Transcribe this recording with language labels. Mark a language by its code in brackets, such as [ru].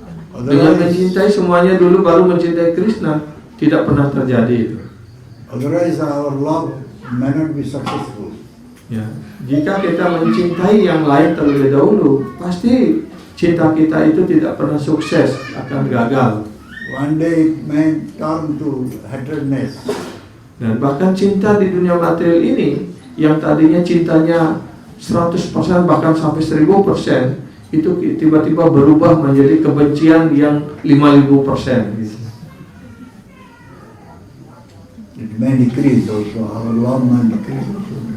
[id] Dengan mencintai semuanya dulu, baru mencintai Krishna, tidak pernah terjadi itu. [en] Otherwise our love may not be successful. [id] Ya, jika kita mencintai yang lain terlebih dahulu, pasti cinta kita itu tidak pernah sukses, akan gagal. [en] One day it may turn to hatredness. [id] Dan bahkan cinta di dunia material ini, yang tadinya cintanya 100% bahkan sampai 1000%, itu tiba-tiba berubah menjadi kebencian yang 5000%. [en] It may decrease also, our love may decrease also.